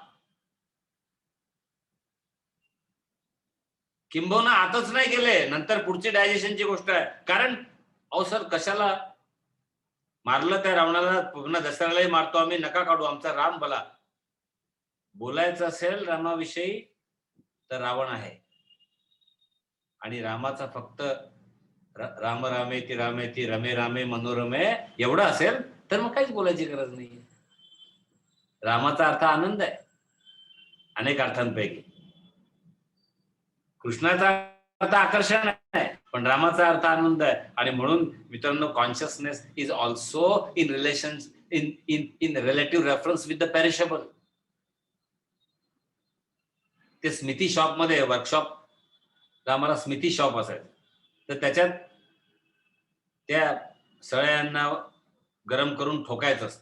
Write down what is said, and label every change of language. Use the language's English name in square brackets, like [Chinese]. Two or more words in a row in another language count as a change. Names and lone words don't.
[Marathi] किंबहुना आताच नाही गेले, नंतर पुढची डायजेशनची गोष्ट आहे. कारण अहो सर, कशाला मारलं त्या रावणाला, पुन्हा दसऱ्यालाही मारतो आम्ही, नका काढू. आमचा राम भला. बोलायचं असेल रामाविषयी तर रावण आहे, आणि रामाचा फक्त [Sanskrit] राम रामेति रामेति रमे रामे मनोरमे [Marathi] एवढं असेल तर मग काहीच बोलायची गरज नाही. रामाचा अर्थ आनंद आहे अनेक अर्थांपैकी. कृष्णाचा अर्थ आकर्षण आहे, पण रामाचा अर्थ आनंद आहे. आणि म्हणून मित्रांनो, [English] Consciousness is also in relation, in relative reference with the perishable. [Marathi] ते स्मृती शॉप मध्ये वर्कशॉप, आम्हाला स्मृती शॉप असायचं, तर त्याच्यात त्या सळ्यांना गरम करून ठोकायचं असतं.